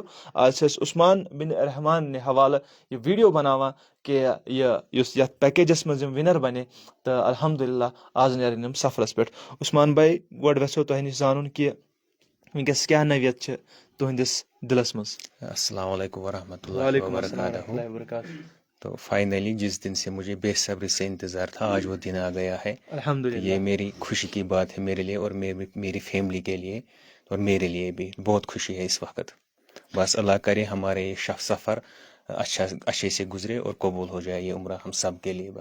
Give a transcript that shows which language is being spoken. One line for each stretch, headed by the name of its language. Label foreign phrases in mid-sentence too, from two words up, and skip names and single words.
Kashmiri: آز چھِ أسۍ عثمان بن رحمان نہِ حوالہٕ یہِ ویٖڈیو بناوان کہ یُس یتھ پیکیجس منٛز یِم وِنر بنے تہٕ الحمدُاللہ آز نیرن یِم سفرس پٮ۪ٹھ. عثمان بھائی گۄڈٕ ویژھو تۄہہِ نِش زانُن کہ وٕنکٮ۪س کیٛاہ نوعیت چھِ تُہنٛدِس دِلس منٛز.
Arabic: السلام علیکم ورحمۃ اللہ وبرکاتہ.
Urdu: تو فائنلی جس دن سے مجھے بے صبری سے انتظار تھا آج وہ دن آ گیا ہے. الحمدللہ یہ میری خوشی کی بات ہے میرے لیے اور میری فیملی کے لیے اور میرے لیے بھی بہت خوشی ہے اس وقت. بس اللہ کرے ہمارے یہ سفر اچھے سے گزرے اور قبول ہو جائے یہ عمرہ ہم سب کے لیے.